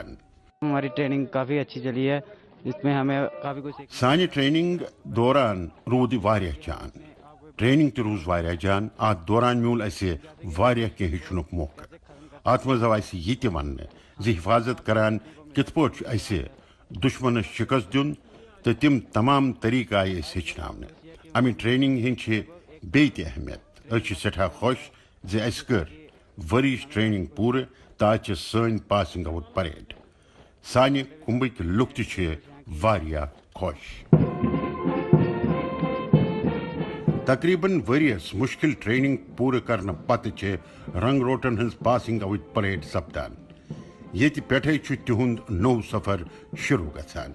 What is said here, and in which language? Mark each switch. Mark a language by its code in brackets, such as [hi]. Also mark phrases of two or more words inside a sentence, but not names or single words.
[ur] ہماری ٹریننگ کافی اچھی چلی ہے جس میں ہمیں کافی کچھ [ks] سانہ ٹریننگ دوران رود واریاہ جان ٹریننگ تہ روز واریاہ جان ات دوران میول اسہ واریاہ کینٛہہ ہیٚچھنُک موقع ات مز آو اسہ یہ تہ وننہٕ ز حفاظت کران کت پٲٹھۍ اسہ دشمنس شکست دین تو تم تمام طریقہ آئی اس ہچناؤن امہ ٹریننگ ہند بیٚیہِ تہِ اہمیت سٹھاہ خوش ز اس کر ورش ٹریننگ پور تو آج سن [en] passing out parade [ks] سانہ کمبک لُکھ تہ واریاہ خوش تقریباً ؤریس مشکل ٹریننگ پورٕ کرنہٕ پتہٕ چھِ رنگ روٹن ہٕنٛز [en] passing out parade [ks] سپدان ییٚتہِ پٮ۪ٹھَے چھُ تِہُنٛد نوٚو سفر شروع گژھان